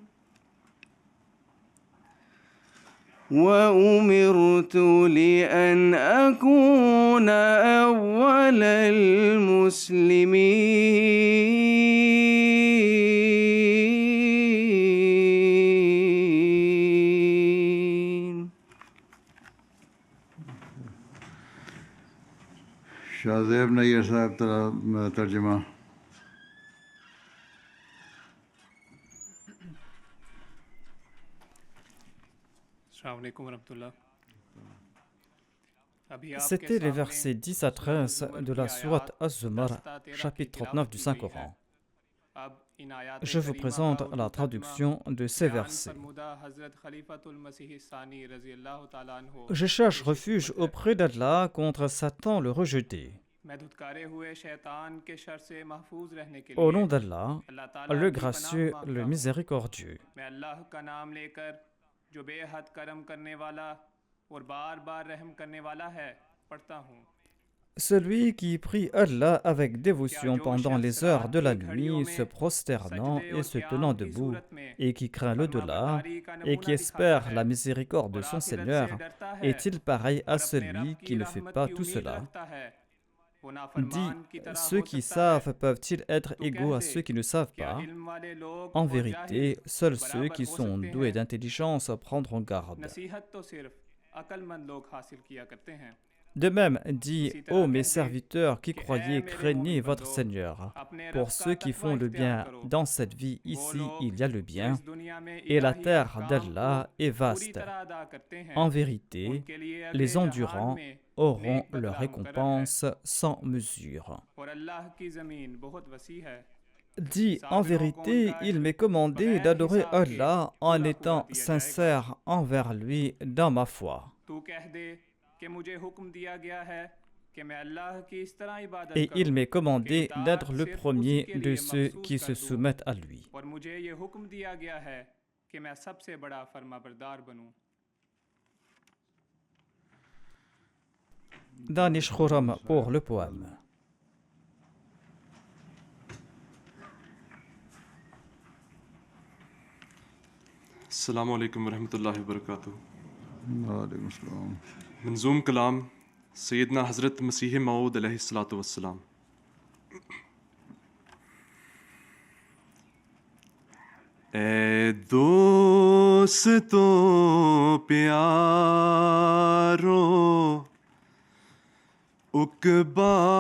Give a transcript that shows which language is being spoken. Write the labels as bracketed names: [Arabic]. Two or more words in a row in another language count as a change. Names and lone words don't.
[Arabic] وأمرت لأن أكون أول المسلمين. [Urdu] شاہزیب نیر صاحب ترجمہ. [French] C'était les versets 10 à 13 de la sourate Az-Zumar, chapitre 39 du Saint-Coran. Je vous présente la traduction de ces versets. Je cherche refuge auprès d'Allah contre Satan le rejeté. Au nom d'Allah, le gracieux, le miséricordieux. [Urdu] جو بے حد کرم کرنے والا اور بار بار رحم کرنے والا ہے، پڑھتا ہوں. [French] Celui qui prie Allah avec [Urdu] क्या [French] dévotion [Urdu] जो [French] pendant [Urdu] शख्स [French] les heures [Urdu] रात [French] de la [Urdu] کی گھڑیوں [French] nuit, se [Urdu] में [French] prosternant [Urdu] सजदे [French] et [Urdu] और [French] se [Urdu] क़याम [French] tenant [Urdu] की [French] debout, [Urdu] صورت میں [French] et qui craint l'au-delà, [Urdu] فرمانبرداری کا [French] et qui [Urdu] نمونہ دکھاتا [French] espère [Urdu] है [French] la miséricorde de [Urdu] और [French] son [Urdu] आखिरत [French] Seigneur, [Urdu] سے ڈرتا ہے [French] est-il pareil à [Urdu] اور اپنے رب [French] celui [Urdu] की [French] qui ne fait [Urdu] रहमत [French] pas [Urdu] की [French] tout [Urdu] उम्मीद [French] cela? [Urdu] رکھتا ہے؟ وہ [French] Dis, [Urdu] نافرمان کی طرح [French] ceux [Urdu] हो [French] qui [Urdu] سکتا ہے? [French] savent peuvent-ils être [Urdu] तो [French] égaux [Urdu] कह [French] à [Urdu] दे, [French] ceux qui ne savent [Urdu] क्या [French] pas? [Urdu] علم والے لوگ [French] En [Urdu] اور جاہل [French] vérité, seuls ceux [Urdu] बराबर [French] qui [Urdu] हो [French] sont [Urdu] सकते [French] doués [Urdu] हैं? [French] d'intelligence prendront garde. [Urdu] نصیحت تو صرف عقلمند لوگ حاصل کیا کرتے ہیں. [French] De même, dis, [Urdu] इसी [French] ô [Urdu] तरह [French] mes [Urdu] کہہ دے [French] serviteurs qui [Urdu] کہ اے [French] croyez, [Urdu] मेरे [French] craignez [Urdu] मोमिन [French] votre [Urdu] बंदो, [French] Seigneur. [Urdu] اپنے رب [French] Pour [Urdu] का [French] ceux qui [Urdu] तकवा [French] font le [Urdu] इख्तियार [French] bien [Urdu] करो। [French] dans cette vie, [Urdu] वो [French] ici, [Urdu] लोग [French] il y a le [Urdu] जो [French] bien, [Urdu] اس دنیا میں [French] et la [Urdu] इलाही [French] terre [Urdu] احکام کو [French] d'Allah est [Urdu] पूरी [French] vaste. [Urdu] طرح ادا کرتے ہیں, [French] En vérité, [Urdu] ان کے لیے اگلے [French] les [Urdu] जहान [French] endurants [Urdu] में [French] auront [Urdu] नेक [French] leur [Urdu] بدلہ مقرر ہے. [French] récompense sans mesure. [Urdu] اور اللہ کی زمین بہت وسیع ہے. [French] Dis, en [Urdu] صابروں کو [French] vérité, [Urdu] उनका [French] il [Urdu] अज्र [French] m'est commandé [Urdu] बगैर [French] d'adorer [Urdu] حساب کے [French] Allah en [Urdu] پورا پورا [French] étant [Urdu] دیا جائے گا. [French] sincère envers lui dans ma foi. [Urdu] تو کہہ دے کہ مجھے حکم دیا گیا ہے کہ میں اللہ کی اس طرح عبادت [French] Et il [Urdu] करूं [French] m'est [Urdu] कि [French] commandé [Urdu] इताअत [French] d'être le [Urdu] صرف اسی [French] premier [Urdu] के [French] de [Urdu] लिए [French] ceux [Urdu] मखसूस [French] qui [Urdu] कर [French] se [Urdu] दूं, [French] soumettent à lui. [Urdu] اور مجھے یہ حکم دیا گیا ہے کہ میں سب سے بڑا فرمانبردار بنوں. [French] Danish Khouram pour le poème. [Arabic] السلام عليكم ورحمة الله وبركاته. وعليكم السلام. [Urdu] منظوم کلام سیدنا حضرت مسیح موعود [Arabic] عليه الصلاة والسلام. [Urdu] اے دوستوں پیارو عقبیٰ